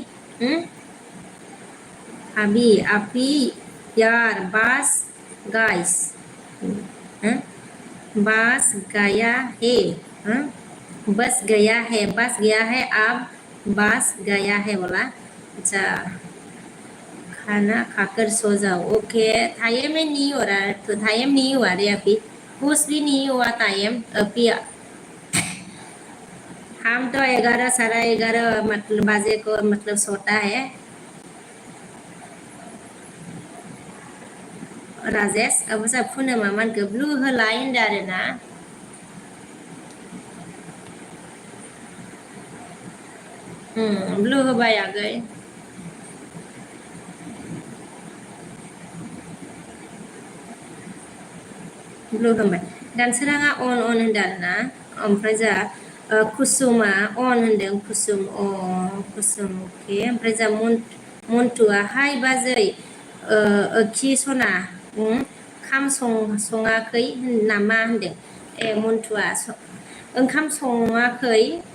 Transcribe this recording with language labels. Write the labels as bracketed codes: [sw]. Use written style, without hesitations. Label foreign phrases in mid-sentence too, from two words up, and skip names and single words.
[hi] अपी यार गाइस बस गया है बस गया है अब बस गया है बोला अच्छा खाना खाकर सो जाओ ओके टाइम में नहीं हो रहा है तो टाइम नहीं हुआ रे अभी कुछ भी नहीं हुआ टाइम अभी हम तो 11 साढ़े 11 मतलब बजे को मतलब सोता है राजेश अब सब [brx] पुनम मा होनखो ब्लु होलाय होनदों आरोना ब्लु होबाय आगै ब्लु होबाय दानसोराङा अन होनदों आरोना ओमफ्राय जा कुसुमा अन होनदों कुसुम कुसुम अके ओमफ्राय जा मन्टुआ हाय बाजै खि सना ओंखाम सङाखै नामा होनदों ए मन्टुआ ओंखाम सङाखै